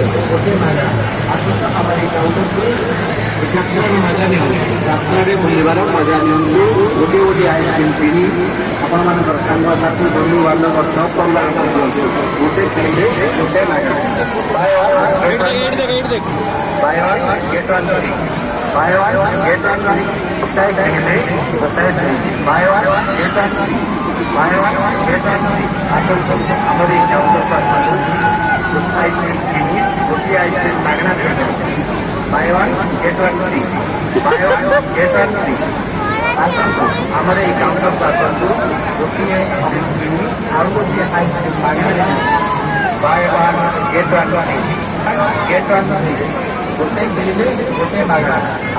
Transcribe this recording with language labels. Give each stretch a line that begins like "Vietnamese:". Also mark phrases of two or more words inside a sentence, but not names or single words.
Odia: ଗୋଟେ ମାଗଣା ଆସନ୍ତୁ ଆମର ଏଇ କାଉଣ୍ଟରକୁ ଯାତ୍ରାର ମଜା ନିଅନ୍ତୁ ଯାତ୍ରାରେ ବୁଲିବାର ମଜା ନିଅନ୍ତୁ ଗୋଟିଏ ଗୋଟିଏ ଆଇସ୍କ୍ରିମ୍ କିଣି ଆପଣମାନଙ୍କର ସାଙ୍ଗସାଥି ବନ୍ଧୁବାନ୍ଧବ ସହ ପରିବାର ଦିଅନ୍ତୁ ଗୋଟେ କିଣିଲେ ଗୋଟେ ମାଗଣା
English: Buy one, get one free. Buy one, get one free.
Odia: ଗୋଟାଏ କିଣିଲେ ଗୋଟାଏ free.
English: Buy one, get one free. Buy one, get one free.
Odia: ଆସନ୍ତୁ ଆମର ଏଇ କାଉଣ୍ଟରକୁ ଆସନ୍ତୁ ଗୋଟେ ଆଇସ୍କ୍ରିମ୍ କିଣି ଗୋଟିଏ ଆଇସ୍କ୍ରିମ୍ ମାଗଣା ଦିଅନ୍ତୁ
English: Buy one, get one free. Buy one, get one free.
Odia: ଆସନ୍ତୁ ଆମର ଏଇ କାଉଣ୍ଟରକୁ ଆସନ୍ତୁ ଗୋଟିଏ ଆଇସ୍କ୍ରିମ୍ କିଣି ଆଉ ଗୋଟିଏ ଆଇସ୍କ୍ରିମ୍ ମାଗଣା ଦିଅନ୍ତୁ
English: Buy one, get one free. Get one free.
Odia: ଗୋଟେ କିଣିଲେ ଗୋଟେ ମାଗଣା